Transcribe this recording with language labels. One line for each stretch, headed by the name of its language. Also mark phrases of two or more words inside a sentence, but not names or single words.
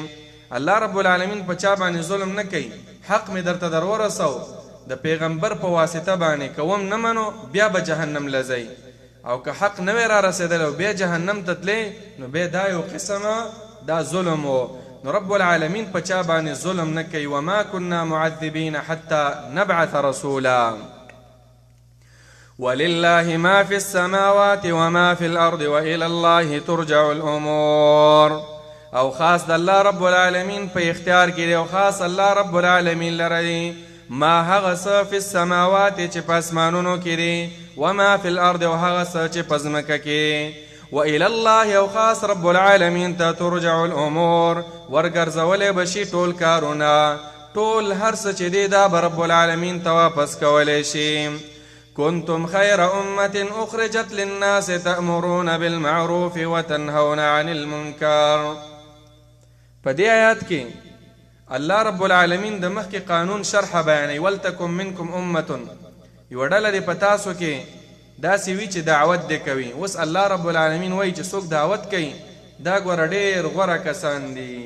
Pashto: الله رب العالمین په چا باندې ظلم نه کوي. حق می درته در ورسو د پیغمبر په واسطه باندې، کوم نه منو بیا به جهنم لځئ، او که حق نه وی را رسېدلی او بیا جهنم ته تللی نو بیا دا یو قسمه دا ظلم و. نو رب العالمین په چا باندې ظلم نه کوي.
Arabic: وما كنا معذبین حتى نبعث رسولا. ولله ما في السماوات وما في الأرض وإلى الله ترجع الأمور.
Pashto: او خاص د الله رب العالمین په اختیار کې دی، او خاص الله رب العالمین لره دی ما هغه څه
Arabic: فی السماوات
Pashto: چې په اسمانونو کې دی،
Arabic: وما فی الارض
Pashto: او هغه څه چې په ځمکه کې.
Arabic: وإلى الله،
Pashto: او خاص رب العالمین ته
Arabic: ترجع الامور،
Pashto: ورګرځولی بشي ټول کارونه، ټول هر څه چې دی دا به رب العالمین ته واپس کولی شي.
Arabic: كنتم خير أمة أخرجت للناس تأمرون بالمعروف وتنهون عن المنكر.
Pashto: په دې آیات کې الله رب العالمین د مخکې قانون شرح بیانوي
Arabic: ولتکم منکم امة
Pashto: یوه ډله دې په تاسو کې داسې وي چې دعوت دې کوي. اوس الله رب العالمین وایي چې څوک دعوت کوي دا ګوره ډېر غوره کسان دي.